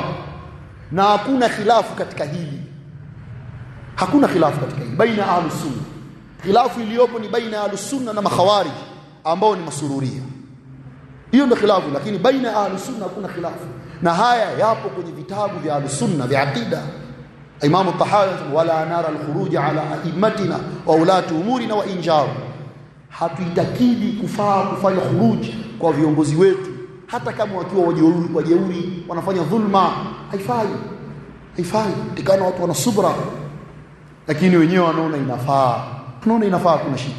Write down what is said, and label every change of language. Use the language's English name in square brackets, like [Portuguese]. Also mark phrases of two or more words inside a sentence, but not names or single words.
[Swahili] Na hakuna khilafu katika hili, hakuna khilafu katika hili baina Ahlus Sunna. Khilafu iliyopo ni baina Ahlus Sunna na makhawariji ambao ni masururia. Hiyo ndio khilafu, lakini baina Ahlus Sunna hakuna khilafu. Na haya yapo kwenye vitabu vya Ahlus Sunna vya aqida. Imam al-Tahawi [Arabic] ولا نرى الخروج على أئمتنا وولاة أمورنا وإن جاروا, [Swahili] hatuitakidi kufanya khuruj kwa viongozi wetu hata kama wakiwa wajeuri wanafanya dhulma, haifai. Tikana watu wana subra, lakini wenyewe wanaona inafaa, kuna shida.